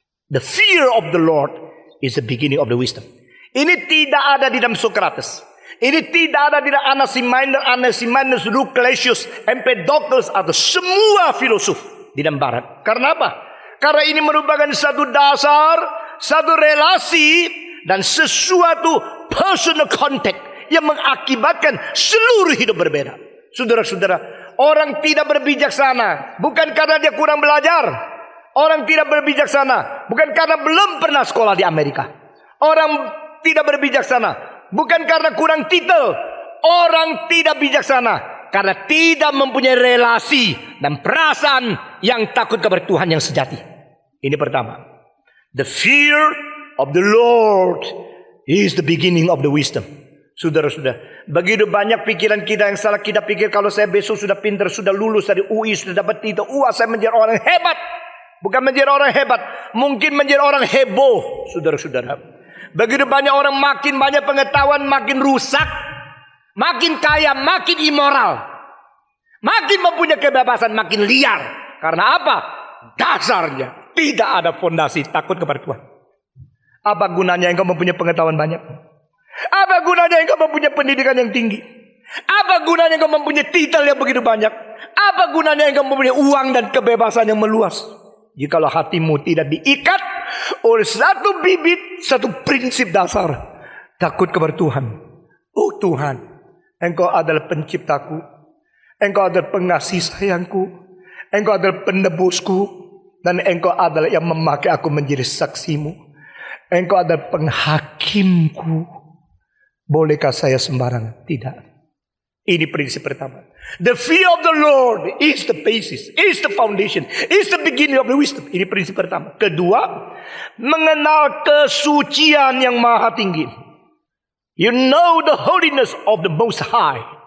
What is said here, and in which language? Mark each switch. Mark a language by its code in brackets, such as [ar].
[en] The fear of the Lord is the beginning of the wisdom. [id] Ini tidak ada di dalam Socrates. Ini tidak ada di dalam Anaximenes, Lucretius, Empedocles atau semua filosof di dalam Barat. Karena apa? Karena ini merupakan satu dasar, satu relasi dan sesuatu personal contact yang mengakibatkan seluruh hidup berbeda. Saudara-saudara, orang tidak berbijaksana bukan karena dia kurang belajar. Orang tidak berbijaksana bukan karena belum pernah sekolah di Amerika. Orang tidak berbijaksana bukan karena kurang titel. Orang tidak bijaksana karena tidak mempunyai relasi dan perasaan yang takut kepada Tuhan yang sejati. Ini pertama. [en] The fear of the Lord is the beginning of the wisdom. [id] Saudara-saudara, begitu banyak pikiran kita yang salah. Kita pikir kalau saya besok sudah pintar, sudah lulus dari UI, sudah dapat titel, saya menjadi orang hebat. Bukan menjadi orang hebat, mungkin menjadi orang heboh. Saudara-saudara, begitu banyak orang makin banyak pengetahuan, makin rusak, makin kaya, makin immoral, makin mempunyai kebebasan, makin liar. Karena apa? Dasarnya tidak ada fondasi takut kepada Tuhan. Apa gunanya engkau mempunyai pengetahuan banyak? Apa gunanya engkau mempunyai pendidikan yang tinggi? Apa gunanya engkau mempunyai titel yang begitu banyak? Apa gunanya engkau mempunyai uang dan kebebasan yang meluas? Jikalau hatimu tidak diikat oleh satu bibit, satu prinsip dasar Takut kepada Tuhan. Oh Tuhan, Engkau adalah penciptaku. Engkau adalah pengasih sayangku. Engkau adalah penebusku. Dan Engkau adalah yang memakai aku menjadi saksimu. Engkau adalah penghakimku. Bolehkah saya sembarangan? Tidak. Ini prinsip pertama. [en] The fear of the Lord is the basis, is the foundation, is the beginning of the wisdom. [id] Ini prinsip pertama. Kedua, mengenal kesucian yang maha tinggi. [en] You know the holiness of the Most High.